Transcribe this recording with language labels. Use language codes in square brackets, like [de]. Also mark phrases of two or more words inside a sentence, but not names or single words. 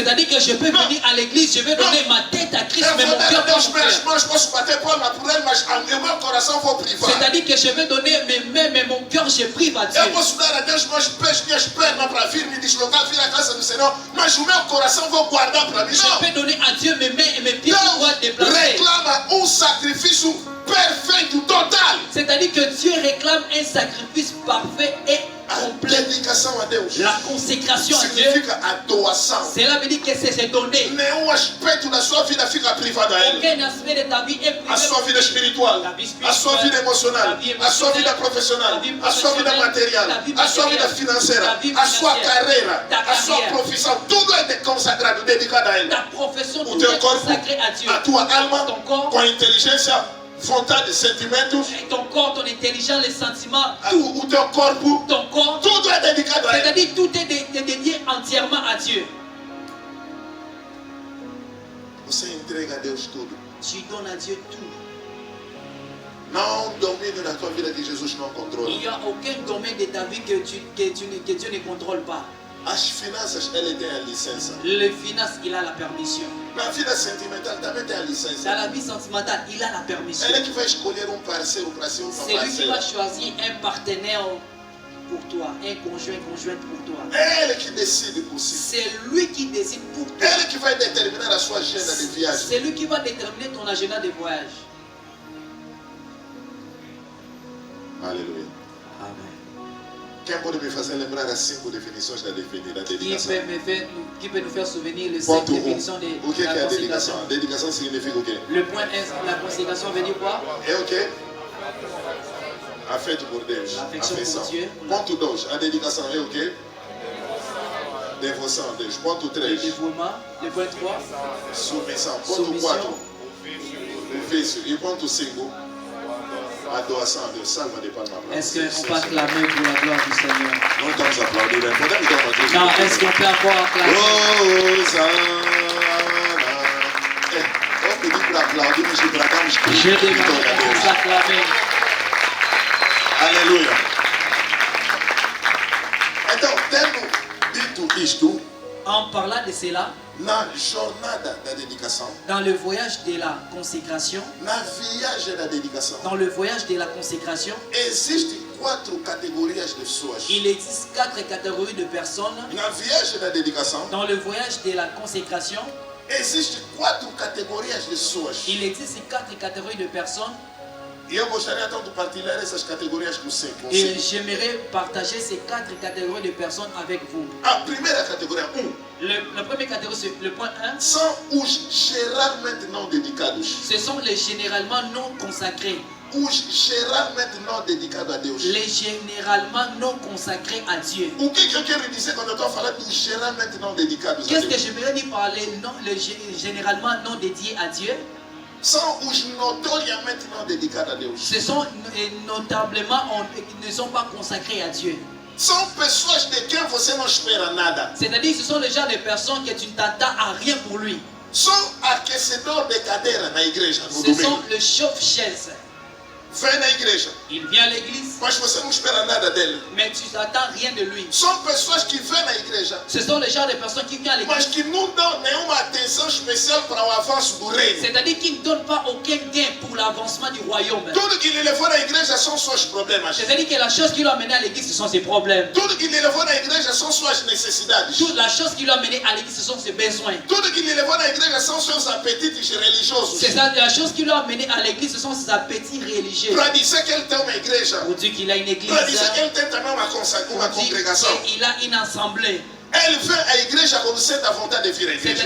[fr] C'est-à-dire que je peux venir à l'église, je vais donner ma tête à Christ, [pt] Eu [fr] mais [pt] vou [fr] mon [pt] dar a [fr] cœur pas [pt] Deus [fr] mon [pt] minhas [fr] cœur. [pt] mãos, posso bater palma por ele, mas o meu coração vou privar. [fr] C'est-à-dire que je vais donner mes mains, mais mon cœur, je prive à Dieu. [pt] Eu posso dar a Deus meus pés, minhas pernas para vir me deslocar, vir à casa do Senhor, mas o meu coração vou guardar para mim. [fr] Je [pt] Não. [fr] peux donner à Dieu mes mains et mes pieds pour pouvoir [pt] Deus [fr] déplacer. [pt] reclama sacrifício perfeito, total. [fr] C'est-à-dire que Dieu réclame un sacrifice parfait et [pt] A [fr] complet. [pt] dedicação a Deus [fr] La consécration à Dieu, [pt] significa a doação. [fr] cela veut dire que c'est se donner. [pt] Nenhum aspecto da sua vida fica privado a ele. [fr] Aucun aspect de ta vie est privé. [pt] A sua vida espiritual, [fr] La vie [pt] a sua vida [fr] spirituelle, [pt] emocional, [fr] la vie [pt] a sua vida [fr] émotionnelle, [pt] profissional, [fr] la vie [pt] a sua vida [fr] professionnelle, [pt] material, [fr] la vie [pt] a sua vida [fr] matérielle, [pt] financeira, [fr] la vie [pt] a sua [fr] financière, [pt] carreira, [fr] ta [pt] a sua [fr] carrière, [pt] profissão, tudo é consagrado, dedicado a ele. [fr] ta profession, [pt] O [fr] tout [pt] teu [fr] est [pt] corpo, [fr] consacré à Dieu. [pt] a tua alma, [fr] Ton corps, [pt] com a inteligência, vontade, sentimentos, [fr] ton corps, ton intelligence, les sentiments, tout. [pt] o teu corpo, [fr] Ton corps, [pt] tudo é dedicado a ele. [fr] c'est-à-dire tout est dédié entièrement à Dieu. [pt] Você entrega a Deus tudo. [fr] Tu donnes à Dieu tout. [pt] Não domine na tua vida que Jesus não controla. [fr] Il n'y a aucun domaine de ta vie que Dieu ne contrôle pas. [pt] As finanças, ele tem a licença. [fr] Les finances, il a la permission. [pt] Na vida sentimental também tem a [fr] Dans [pt] licença. [fr] la vie sentimentale, il a la permission. [pt] Ele que vai escolher parceiro para ser [fr] C'est lui qui va [pt] parceira. [fr] choisir un partenaire pour toi, un conjointe pour toi. [pt] É ele que decide por si. [fr] C'est lui qui décide pour toi. [pt] Ele que vai determinar a sua agenda de viagem. [fr] C'est lui qui va déterminer ton agenda de voyage. [pt] Aleluia. [fr] Amen. [pt] Quem pode me fazer lembrar as 5 definições da dedicação? [fr] Qui peut nous faire souvenir les 5 [pt] Ponto 1. [fr] définitions de [pt] O que é [fr] la [pt] a [fr] consécration? [pt] dedicação? A dedicação significa o quê? [fr] Le point 1, la consécration veut dire quoi? [pt] É o quê? Afeto por Deus. [fr] Affection [pt] Afeição. [fr] pour Dieu. [pt] Ponto 2. A dedicação é o quê? Devoção a Deus. Ponto [fr] Le [pt] 3. [fr] dévouement. Le point 3, [pt] Submissão. Ponto Submissão. 4. O vício. E ponto 5. A doação a Deus. Salva de palmas. [fr] est-ce qu'on peut acclamer pour la gloire du Seigneur? [pt] Não estamos aplaudindo. Podemos dar uma ajuda? [fr] Non, est-ce qu'on peut encore acclamer? Hosanna. [pt] Eu pedi para aplaudir, mas bradamos [fr] Je demande [pt] glória a [fr] à [pt] Deus. [fr] tous acclamer. [pt] Aleluia. Então, tendo dito isto, [fr] En parlant de cela, [pt] na jornada da dedicação, [fr] dans le voyage de la consécration, [pt] na viagem da dedicação, [fr] dans le voyage de la consécration, [pt] existem 4 categorias de pessoas. [fr] il existe 4 catégories de personnes. [pt] Na viagem da dedicação, [fr] Dans le voyage de la consécration, [pt] existem 4 categorias de pessoas. [fr] il existe 4 catégories de personnes. [pt] E eu gostaria então de partilhar essas categorias com você. [fr] Et j'aimerais partager ces 4 catégories de personnes avec vous. [pt] A primeira categoria, [fr] La première catégorie, c'est le point 1. [pt] são os geralmente não dedicados. [fr] Ce sont les généralement non consacrés. [pt] Os geralmente não dedicados a Deus. [fr] Les généralement non consacrés à Dieu. [pt] O que eu quero dizer quando eu estou falando dos geralmente não dedicados a [fr] Qu'est-ce que [pt] Deus? [fr] j'aimerais dire par les généralement non dédiés à Dieu? [pt] São os notoriamente não dedicados a Deus. [fr] Ce sont notablement, ils ne sont pas consacrés à Dieu. [pt] São pessoas de quem você não espera nada. [fr] C'est-à-dire que ce sont les gens de personnes que tu ne t'attends à rien pour lui. [pt] São aquecedor de cadeira na igreja no [fr] Ce sont [pt] domingo. [fr] le chauffe-chaise. [pt] Vem na igreja, [fr] Il vient à l'église, [pt] mas você não espera nada dele. [fr] mais tu n'attends rien de lui. [pt] São pessoas que vêm na igreja, [fr] Ce sont les gens de personnes qui viennent à [pt] mas [fr] l'église. [pt] que não dão nenhuma atenção especial para o avanço do reino. [fr] C'est-à-dire qu'ils ne donnent pas aucun gain pour l'avancement du royaume. [pt] Tudo que lhe levou na igreja são seus problemas. [fr] C'est-à-dire que la chose qui l'a amené à l'église, ce sont ses problèmes. [pt] Tudo que lhe levou na igreja são suas necessidades. [fr] Toute la chose qui l'a amené à l'église, ce sont ses besoins. [pt] Tudo que lhe levou na igreja são seus apetites religiosos. [fr] C'est ça, la chose qui l'a amené à l'église, ce sont ses appétits religieux. [pt] Para dizer que ele tem uma igreja, [fr] Pour dire qu'il a une église, [pt] para dizer que ele tem também uma [fr] pour dire [pt] congregação. [fr] qu'il a une assemblée. [pt] Ele vem à igreja quando sente a vontade de vir à igreja.